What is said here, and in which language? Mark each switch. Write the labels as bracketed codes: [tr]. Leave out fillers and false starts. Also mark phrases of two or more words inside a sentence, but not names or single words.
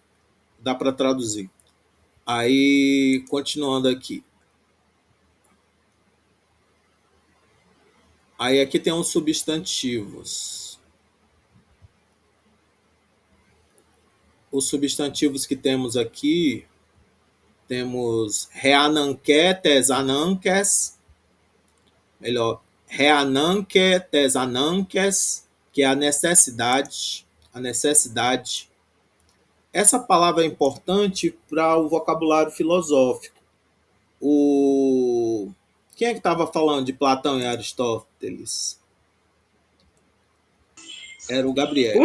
[pt] Dá para traduzir. Aí, continuando aqui. Aí aqui tem uns substantivos. Os substantivos que temos aqui, temos reananque, tesananques, melhor, reananque, tesananques, que é a necessidade, a necessidade. Essa palavra é importante para o vocabulário filosófico. Quem é que estava falando de Platão e Aristóteles? Era o Gabriel.